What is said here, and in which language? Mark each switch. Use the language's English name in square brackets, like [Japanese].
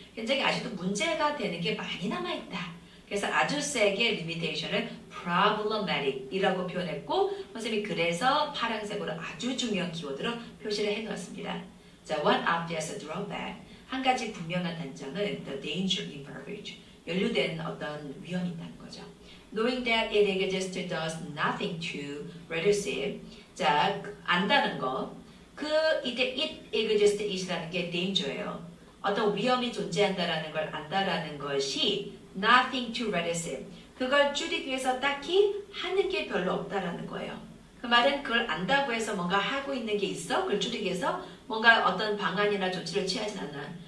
[Korean] 굉장히 아직도 문제가 되는 게 많이 남아있다. 그래서 아주 세게 limitation을 problematic이라고 표현했고 선생님이 그래서 파란색으로 아주 중요한 키워드로 표시를 해놓았습니다. [English] 자, one obvious drawback. [Korean] 한 가지 분명한 단점은 [English] the danger in beverage. [Korean] 연루된 어떤 위험이 있다는 거죠. [English] Knowing that it exists does nothing to reduce it. [Korean] 자, 안다는 거. 이때 it exists it이라는 게 danger예요. 어떤 위험이 존재한다라는 걸 안다라는 것이 [English] nothing to reduce it. [Korean] 그걸 줄이기 위해서 딱히 하는 게 별로 없다라는 거예요. 그 말은 그걸 안다고 해서 뭔가 하고 있는 게 있어? 그걸 줄이기 위해서 뭔가 어떤 방안이나 조치를 취하지 않아.